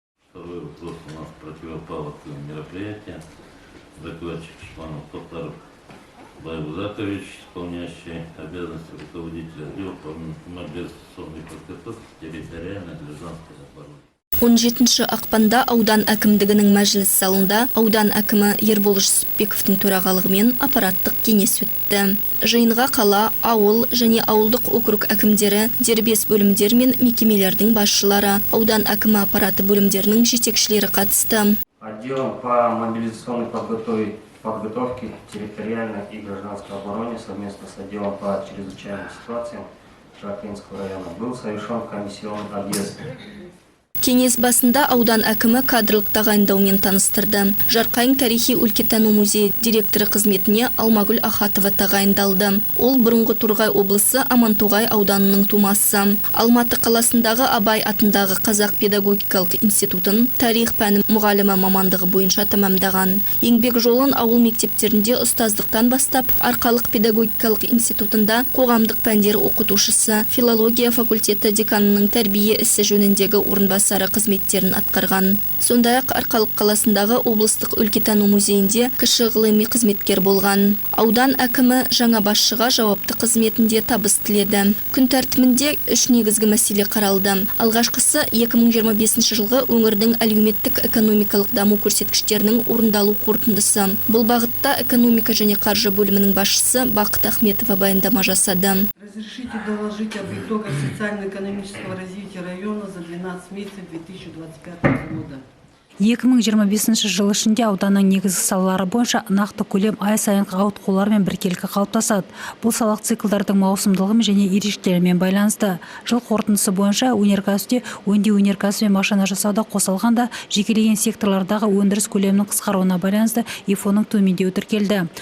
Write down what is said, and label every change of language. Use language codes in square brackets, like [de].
[ru] Второй вопрос у нас противопал к мероприятию. Докладчик Шпанов Токтаров Байбузакович, исполняющий обязанности руководителя отдела по мобилизационной подготовке территориальной гражданской обороны. [kk] 17 ақпанда аудан әкімдігінің мәжіліс залында аудан әкімі Ербол Жүсіпбековтің төрағалығымен аппараттық кеңес өтті. Жиынға қала, ауыл және ауылдық округ әкімдері, дербес бөлімдер мен мекемелердің басшылары, аудан әкімі аппараты бөлімдерінің жетекшілері қатысты. [ru] Отделом по мобилизационной подготовке территориальной и гражданской обороне совместно с отделом по чрезвычайным ситуациям Шахтинского района был совершен комиссионный объезд. [kk] Кеңес басында аудан әкімі кадрлық тағайындаумен таныстырды. Жарқайың тарихи өлкетану музейі директоры қызметіне Алмагүл Ахатова тағайындалды. Ол бұрынғы Торғай облысы Амантоғай ауданының тумасы. Алматы қаласындағы Абай атындағы Қазақ педагогикалық институтын тарих пәні мұғалімі мамандығы бойынша тәмамдаған. Еңбек жолын ауыл мектептерінде ұстаздықтан бастап, Арқалық педагогикалық институтында қоғамдық пәндер оқытушысы, филология факультеті деканының тәрбие ісі жөніндегі орынбасары қызметтерін атқарған. Сондай-ақ Арқалық қаласындағы облыстық өлкетану музейінде кіші ғылыми қызметкер болған. Аудан әкімі жаңа басшыға жауапты қызметінде табыс тіледі. Күн тәртібінде 3 негізгі мәселе қаралды. Алғашқысы 2025 жылғы өңірдің әлеуметтік экономикалық даму көрсеткіштерінің орындалу қорытындысы. Бұл бағытта экономика және қаржы бөлімінің басшысы Бақыт Ахметова баяндама жасады. [ru] Разрешите доложить об итогах социально-экономического развития района за 12 месяцев 2025 года. [kk] 2025 жыл ішінде ауданның негізгі салалары бойынша нақты көлем ай сайынғы ауытқулар мен біркелкі қалыптасады. Бұл салық циклдардың маусымдылығы және ерекшеліктерімен байланысты. Жыл қорытындысы бойынша өнеркәсіпте өңдеу өнеркәсібі мен машина жасауда қосылғанда жекелеген секторлардағы өндіріс көлемінің қысқаруына байланысты ИФО-ның төмендеуі тіркелді.